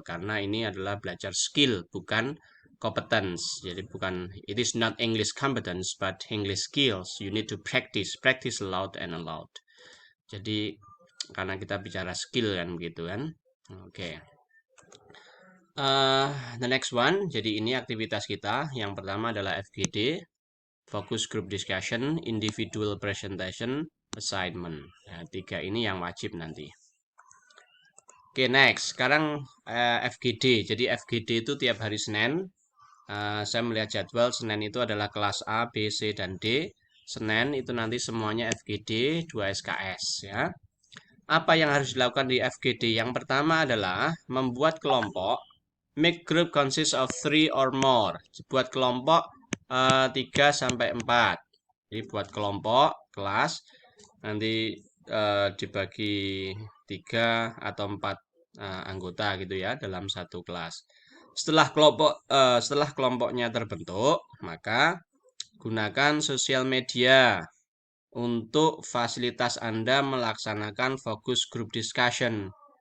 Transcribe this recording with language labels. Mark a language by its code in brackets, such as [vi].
[id] Karena ini adalah belajar skill, bukan competence. Jadi bukan, [en] it is not English competence, but English skills. You need to practice aloud and aloud. [id] Jadi karena kita bicara skill kan begitu kan. Oke. [en] The next one, [id] jadi ini aktivitas kita. Yang pertama adalah FGD, Focus Group Discussion, Individual Presentation, Assignment. Nah, 3 ini yang wajib nanti. Oke, next. Sekarang FGD. Jadi FGD itu tiap hari Senin. Saya melihat jadwal, Senin itu adalah kelas A, B, C, dan D. Senin itu nanti semuanya FGD, 2 SKS ya. Apa yang harus dilakukan di FGD? Yang pertama adalah membuat kelompok. [en] Make group consists of 3 or more. [id] Buat kelompok 3 sampai 4. Jadi buat kelompok kelas nanti dibagi 3 atau 4 anggota gitu ya dalam satu kelas. Setelah kelompoknya terbentuk, maka gunakan sosial media untuk fasilitas Anda melaksanakan focus group discussion.